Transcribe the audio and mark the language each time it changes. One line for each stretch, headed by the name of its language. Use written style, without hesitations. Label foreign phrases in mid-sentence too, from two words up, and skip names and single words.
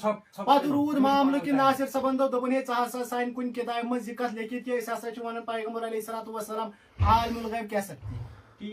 Kashmiri: پتہٕ روٗد معاملہٕ کہِ ناصر صٲبن دوٚپُن ہے ژٕ ہسا سانہِ کُنہِ کِتابہِ منٛز یہِ کتھ لیکھِتھ کہِ أسۍ ہسا چھِ ونان پیغمبر
Arabic: علیہ الصلوۃ والسلام عالم الغیب
Kashmiri: کیٛاہ سکتی.